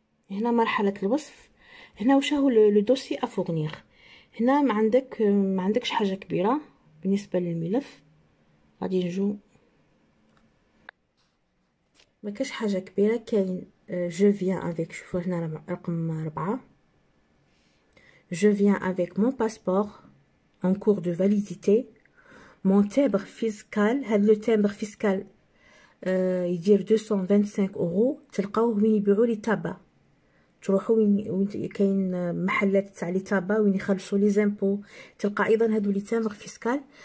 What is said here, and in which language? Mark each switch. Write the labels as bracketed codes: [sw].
[ar] هنا مرحلة الوصف. هنا واش هو [fr] لو دوسي افورنيغ. [ar] هنا ما عندكش حاجة كبيرة بالنسبة للملف. غادي نجو ما كاش حاجة كبيرة. كاين [fr] جو فيان افيك، [ar] شوفوا هنا رقم 4. [fr] Je viens avec mon passeport en cours de validité, mon timbre fiscal. [ar] هذا [fr] لو تامبر فيسكال [ar] يدير 225 اورو. تلقاوه وين يبيعوا لي تابا. تروحوا وين كاين محلات تاع لي تابا وين يخلصوا لي زامبو. تلقى ايضا هادو [fr] لي تامبر فيسكال.